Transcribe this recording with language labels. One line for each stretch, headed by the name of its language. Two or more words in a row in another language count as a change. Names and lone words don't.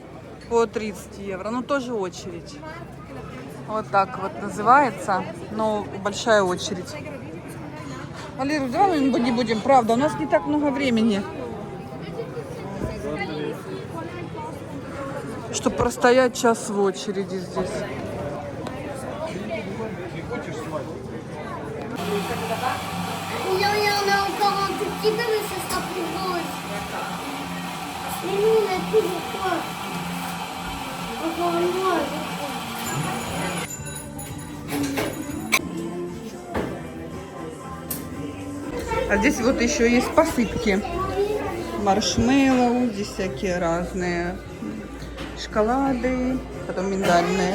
Russian: По 30 евро. Ну, тоже очередь. Вот так вот называется. Но большая очередь. Валерий, давай мы не будем, правда. У нас не так много времени. Чтобы простоять час в очереди здесь.
French: Il y en a encore un tout petit peu, mais ça sera plus gros aussi. Mais nous, on a toujours quoi? Encore une fois.
Russian: А здесь вот еще есть посыпки. Маршмеллоу, здесь всякие разные. Шоколады, потом миндальные.